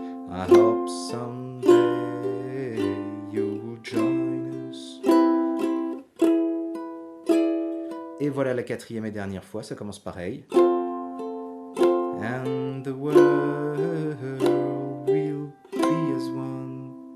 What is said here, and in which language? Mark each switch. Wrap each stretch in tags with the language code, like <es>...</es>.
<en>I hope someday you will join us.</en> <fr>Et voilà la quatrième et dernière fois, ça commence pareil.</fr> <en>And the world will be as one.</en>